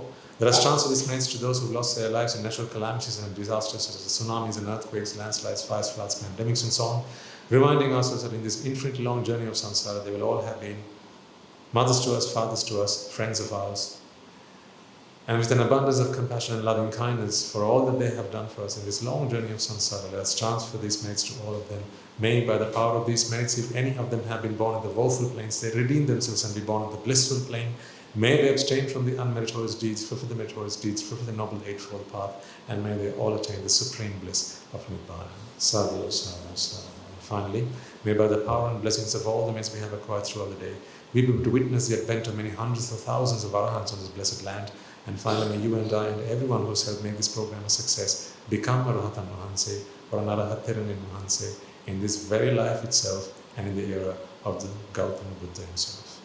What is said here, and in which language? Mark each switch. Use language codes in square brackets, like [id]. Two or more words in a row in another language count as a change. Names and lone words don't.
[en] Let us transfer this message to those who lost their lives in natural calamities and disasters such as tsunamis and earthquakes, landslides, fires, floods, pandemics and so on, reminding ourselves that in this infinitely long journey of samsara they will all have been mothers to us, fathers to us, friends of ours, and with an abundance of compassion and loving kindness for all that they have done for us in this long journey of samsara, let us transfer these merits to all of them. May, by the power of these merits, if any of them have been born in the woeful planes, they redeem themselves and be born in the blissful plane. May they abstain from the unmeritorious deeds, fulfill the meritorious deeds, fulfill the Noble Eightfold Path, and may they all attain the supreme bliss of Nibbana. [pi] Sadhu, sadhu, sadhu. [en] And finally, may by the power and blessings of all the merits we have acquired throughout the day, we be able to witness the advent of many hundreds of thousands of arahants on this blessed land. And finally, may you and I and everyone who has helped make this program a success become a [si] Rahatan Mahanse [en] or an [si] Arahatiranin Mahanse [en] in this very life itself and in the era of the Gautama Buddha himself.